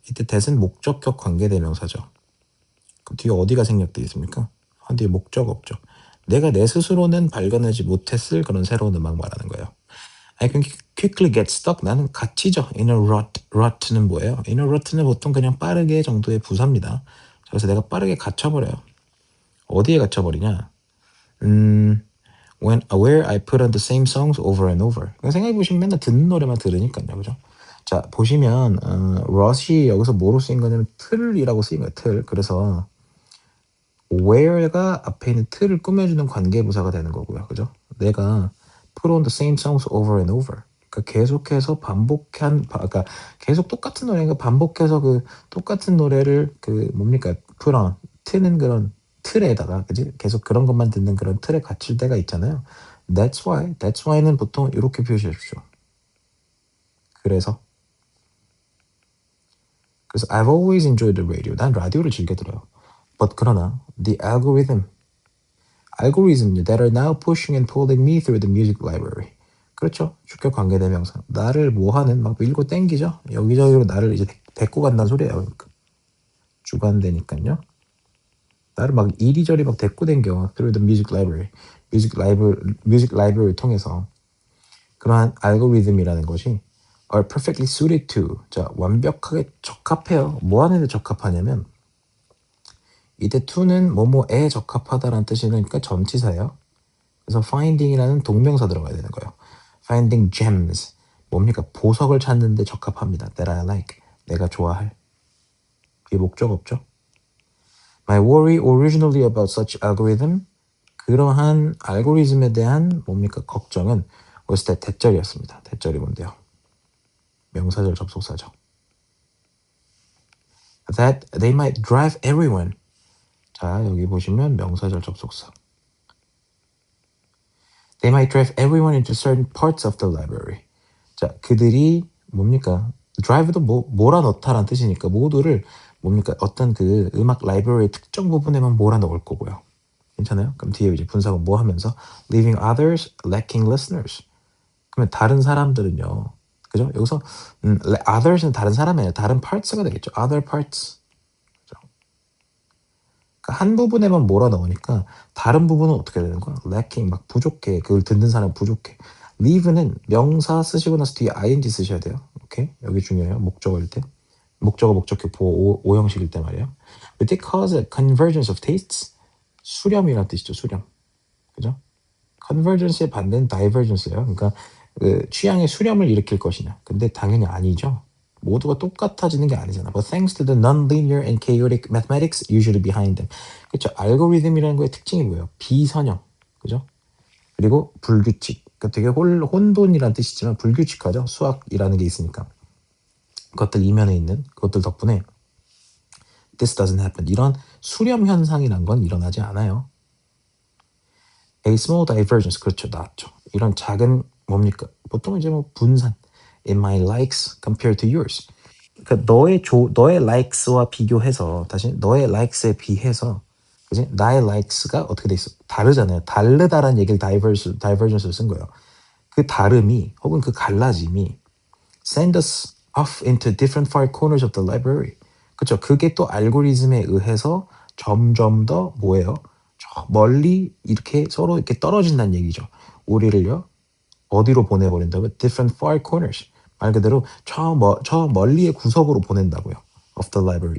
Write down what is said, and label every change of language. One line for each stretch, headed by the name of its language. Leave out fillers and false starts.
Korean: 이때 that은 목적격 관계대명사죠. 그럼 뒤에 어디가 생략되어 있습니까? 뒤에 목적 없죠. 내가 내 스스로는 발견하지 못했을 그런 새로운 음악 말하는 거예요.
English: I can quickly get stuck.
Korean: 나는 갇히죠.
English: In a rut. rut는 뭐예요? In a rut
Korean: 는 보통 그냥 빠르게 정도의 부사입니다. 그래서 내가 빠르게 갇혀버려요. 어디에 갇혀버리냐?
English: where I put on the same songs over and over.
Korean: 생각해보시면 맨날 듣는 노래만 들으니까요. 그죠? 자, 보시면 rut이 여기서 뭐로 쓰인 거냐면 틀이라고 쓰인 거예요. 틀. 그래서 where가 앞에 있는 틀을 꾸며주는 관계부사가 되는 거고요. 그죠? 내가
English: put on the same songs over and over.
Korean: 그러니까 계속해서 그러니까 계속 똑같은 노래가 반복해서 그 똑같은 노래를 그 뭡니까? put on 트는 그런 틀에다가 그지? 계속 그런 것만 듣는 그런 틀에 갇힐 때가 있잖아요. That's why는 보통 이렇게 표시해 주죠. 그래서
English: I've always enjoyed the radio.
Korean: 난 라디오를 즐겨 들어요.
English: But
Korean: 그러나
English: the algorithm that are now pushing and pulling me through the music library.
Korean: 그렇죠. 주격 관계대명사. 나를 뭐하는 막 밀고 땡기죠. 여기저기로 나를 이제 데리고 간다는 소리예요. 그러니까. 주관되니까요. 나를 막 이리저리 막 데리고 댕겨.
English: through the music library. music library를
Korean: 통해서 그러한 알고리즘이라는 것이
English: are perfectly suited to.
Korean: 자, 완벽하게 적합해요. 뭐 하는 데 적합하냐면 이때 to는 뭐뭐에 적합하다라는 뜻이니까 전치사예요. 그래서 finding이라는 동명사 들어가야 되는 거예요. finding gems. 뭡니까? 보석을 찾는 데 적합합니다.
English: that I like.
Korean: 내가 좋아할. 이게 목적 없죠?
English: My worry originally about such algorithm.
Korean: 그러한 알고리즘에 대한 뭡니까? 걱정은
English: was that
Korean: 대절이었습니다. 대절이 뭔데요? 명사절 접속사죠.
English: That they might drive everyone.
Korean: 자, 여기 보시면 명사절 접속사.
English: They might drive everyone into certain parts of the library.
Korean: 자, 그들이 뭡니까? drive도 몰아넣다라는 뜻이니까 모두를 뭡니까? 어떤 그 음악 라이브러리의 특정 부분에만 몰아넣을 거고요. 괜찮아요? 그럼 뒤에 이제 분사가 뭐 하면서
English: leaving others lacking listeners.
Korean: 그러면 다른 사람들은요. 그죠? 여기서 others는 다른 사람이에요. 다른 parts가 되겠죠.
English: other parts.
Korean: 그러니까 한 부분에만 몰아넣으니까 다른 부분은 어떻게 되는 거야? lacking 막 부족해. 그걸 듣는 사람 부족해. leave는 명사 쓰시고 나서 뒤에 ing 쓰셔야 돼요. 오케이? 여기 중요해요. 목적어일 때. 목적어 목적격 보호 오형식일 때 말이에요.
English: Would it cause a convergence of tastes?
Korean: 수렴이라는 뜻이죠. 수렴. 그죠? convergence의 반대는 divergence예요. 그러니까 그 취향의 수렴을 일으킬 것이냐. 근데 당연히 아니죠. 모두가 똑같아지는 게 아니잖아.
English: But thanks to the non-linear and chaotic mathematics usually behind them.
Korean: 그렇죠. 알고리즘이라는 거의 특징이 뭐예요? 비선형. 그죠? 그리고 불규칙. 그러니까 되게 혼돈이라는 뜻이지만 불규칙하죠. 수학이라는 게 있으니까. 그것들 이면에 있는 그것들 덕분에
English: this doesn't happen.
Korean: 이런 수렴 현상이란 건 일어나지 않아요.
English: A small divergence.
Korean: 그렇죠. 나왔죠. 이런 작은 뭡니까? 보통 이제 뭐 분산.
English: In my likes compared to yours.
Korean: 그러니까 너의 likes와 비교해서 다시 너의 likes에 비해서 그지? 나의 likes가 어떻게 돼 있어? 다르잖아요. 다르다라는 얘기를 divergence로 쓴 거예요. 그 다름이 혹은 그 갈라짐이
English: send us off into different far corners of the library.
Korean: 그렇죠. 그게 또 알고리즘에 의해서 점점 더 뭐예요? 저 멀리 이렇게 서로 이렇게 떨어진다는 얘기죠. 우리를요. 어디로 보내버린다고요?
English: different far corners.
Korean: 말 그대로 저 멀리의 구석으로 보낸다고요.
English: of the library.